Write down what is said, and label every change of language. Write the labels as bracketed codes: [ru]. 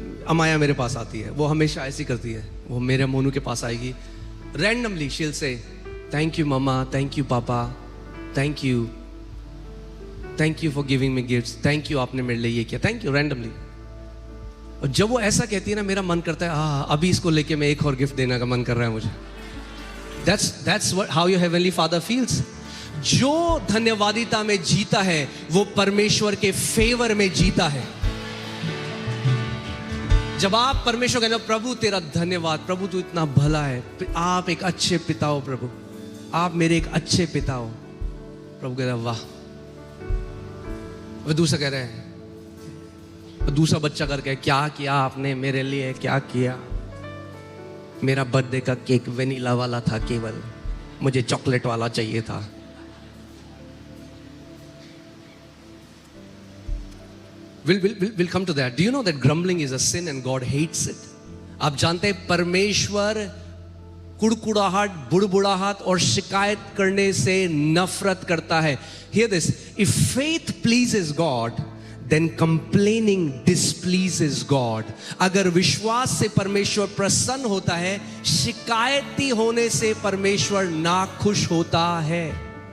[hi] अमाया मेरे पास आती है, वो हमेशा ऐसी करती है. वो मेरे मोनू के पास आएगी, randomly [en] she will say thank you [hi] mamma, thank you पापा, thank you for giving मी gifts, thank you आपने मेरे लिए ये किया, थैंक यू, रैंडमली. और जब वो ऐसा कहती है ना, मेरा मन करता है अभी इसको लेके मैं एक और गिफ्ट देने का मन कर रहा है मुझे. [en] That's what how your heavenly father feels. [hi] जो धन्यवादिता में जीता है वो परमेश्वर के फेवर में जीता है. जब आप परमेश्वर कहते हो प्रभु तेरा धन्यवाद, प्रभु तू इतना भला है, आप एक अच्छे पिता हो प्रभु, आप मेरे एक अच्छे पिता हो. प्रभु कहता है वाह. वो दूसरा कह रहे हैं, दूसरा बच्चा करके क्या किया आपने मेरे लिए, क्या किया? मेरा बर्थडे का केक वेनिला वाला था, केवल मुझे चॉकलेट वाला चाहिए था. [en] We'll come to that. Do you know that grumbling is a sin and God hates it? [hi] आप जानते हैं परमेश्वर कुड़कुड़ाहट, बुड़बुड़ाहट और शिकायत करने से नफरत करता है. [en] Hear this. If faith pleases God, then complaining displeases God. [hi] अगर विश्वास से परमेश्वर प्रसन्न होता है, शिकायती होने से परमेश्वर नाखुश होता है.